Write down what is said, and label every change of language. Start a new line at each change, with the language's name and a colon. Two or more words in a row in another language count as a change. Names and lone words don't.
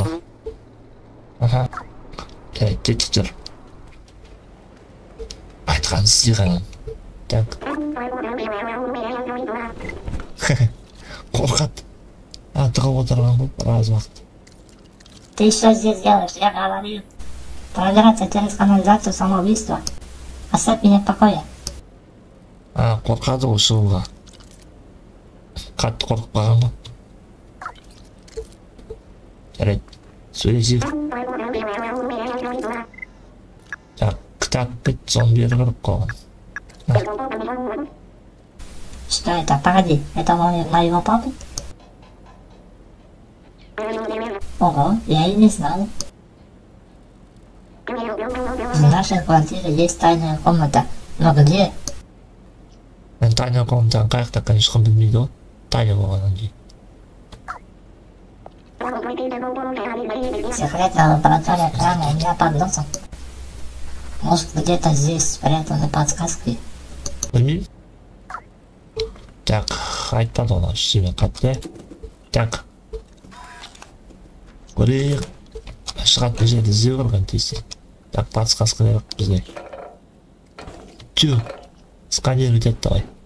Kazakh: Ага. Кеттік жүр. Айтқан істеген. Так. Қорқады. Тығып отырған ғой, біраз уақыт.
Russian: Ты что здесь делаешь? Я говорил. Продираться через канализацию самоубийство. Оставь меня в покое.
Kazakh: Қорқады ғой шығуға. Қатты қорқып қалған ғой. Жарайды. Сөйлесейік. Так, кітап бітті, соны бері кіріп қалған.
Russian: Что это? Погоди, это моего папы? Ого, я и не знал. В нашей квартире есть тайная комната. Но где?
Kazakh: Мен
Russian: тайная комнатаны
Kazakh: қаяқта, конечно, білмейді ғой. Тайна болғаннан кейін.
Russian: Секретная лаборатория прямо у меня под носом. Может, где-то здесь спрятаны подсказки?
Kazakh: Білмеймін. Так, айтпады оны ештеме қатты. Так. Көрейік. Шығады бұл жерде іздеу көрген тесте. Так, подсказка керек бізге. Чу. Сканер өтеді давай.